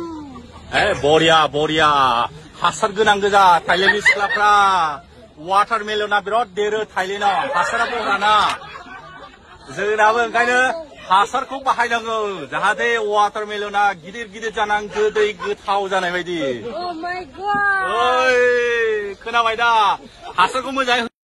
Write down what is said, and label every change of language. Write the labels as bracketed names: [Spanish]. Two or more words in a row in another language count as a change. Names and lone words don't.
[Bodo] बरिया हासार गोनां गोजा थाइलेण्डनि सिख्लाफ्रा. वाटारमेलना बिराद देरो थाइलेण्डआव हासारा बराना. जोंनाबो ओंखायनो हासारखौ बाहायनांगौ जाहाथे वाटारमेलना गिदिर जानानै गोदै गोथाव जानाय बायदि. [English] Oh my God. [Bodo] ओइ खोनाबाय दा हासारखौ मोजाङै